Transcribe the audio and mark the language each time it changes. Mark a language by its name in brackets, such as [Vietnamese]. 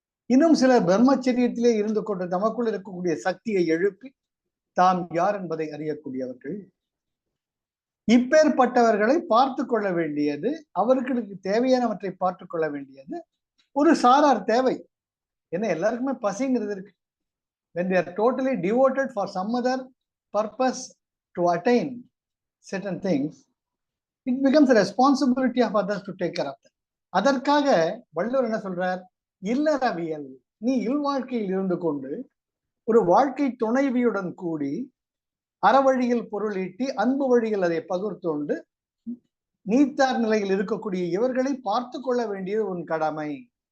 [Tamil] இன்னும் சிலர் பிரம்மச்சரியத்திலே இருந்து கொண்டு தமக்குள் இருக்கக்கூடிய சக்தியை எழுப்பி தாம் யார் என்பதை அறியக்கூடியவர்கள். இப்பேற்பட்டவர்களை பார்த்து கொள்ள வேண்டியது, அவர்களுக்கு தேவையானவற்றை பார்த்து கொள்ள வேண்டியது ஒரு சாரார் தேவை. ஏன்னா எல்லாருக்குமே பசிங்கிறது இருக்கு. [English] when they are totally devoted for some other purpose to attain certain things, it becomes a responsibility of others to take care of them. [Tamil] அதற்காக வள்ளுவர் என்ன சொல்றார்? இல்லறவியல். நீ இல்வாழ்க்கையில் இருந்து கொண்டு ஒரு வாழ்க்கை துணைவியுடன் கூடி அறவழியில் பொருள் ஈட்டி அன்பு வழியில் அதை பகிர்ந்தோண்டு நீத்தார் நிலையில் இருக்கக்கூடிய இவர்களை பார்த்து கொள்ள வேண்டியது உன் கடமை.